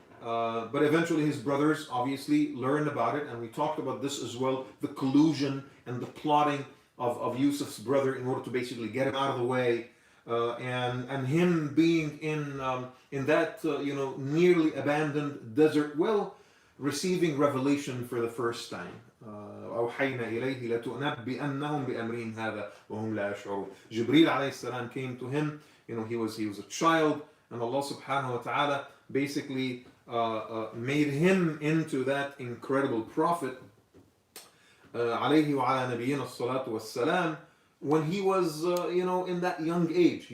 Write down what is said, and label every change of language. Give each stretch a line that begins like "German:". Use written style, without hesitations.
English: But eventually his brothers obviously learned about it, and we talked about this as well, the collusion and the plotting of Yusuf's brother in order to basically get him out of the way, and him being in that nearly abandoned desert well, receiving revelation for the first time.
Arabic: أوحينا إليه لتنبئنهم بأمرهم هذا وهم لا يشعرون.
English: Jibreel alayhi salam came to him. He was a child, and Allah subhanahu wa ta'ala basically made him into that incredible prophet,
Arabic: alayhi wa ala nabiyyina as-salatu was-salam,
English: when he was in that young age.